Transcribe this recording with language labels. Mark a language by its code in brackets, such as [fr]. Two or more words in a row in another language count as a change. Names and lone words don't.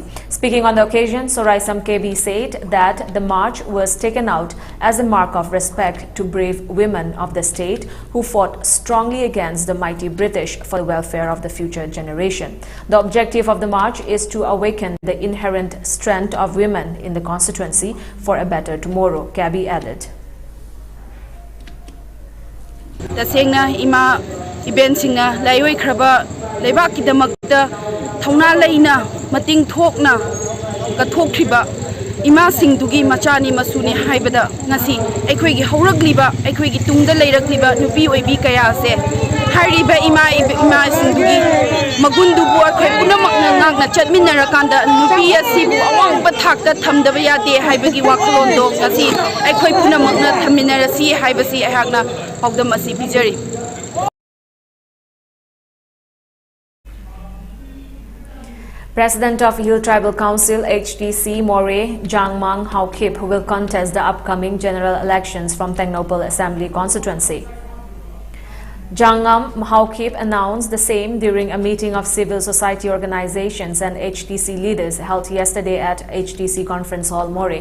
[en] Speaking on the occasion, Soraisam KB said that the march was taken out as a mark of respect to brave women of the state who fought strongly against the mighty British for the welfare of the future generation. The objective of the march is to awaken the inherent strength of women in the constituency for a better tomorrow, KB added. [mni] Tasengna ima event singna laioi khraba leibak kidamakta thauna leina mating thokna ka thokthriba ima singdugi machani masuni haibada ngasi aikhoi gi haurakliba aikhoi gi tungda leirakliba nupi oibi kaya se hariba ima singdugi magundubu aikhoi punamakna ngakna chatminarakanda nupi asibu awangba thakta thamdaba yade haibagi waklondo ngasi aikhoi punamakna thaminarasi haibasi aihakna paudam asi pijari. [en] President of Hill Tribal Council HTC More Jangmang Haokip will contest the upcoming general elections from Tengnoupal Assembly constituency. Jangam Haokip announced the same during a meeting of civil society organizations and HTC leaders held yesterday at HTC Conference Hall, More.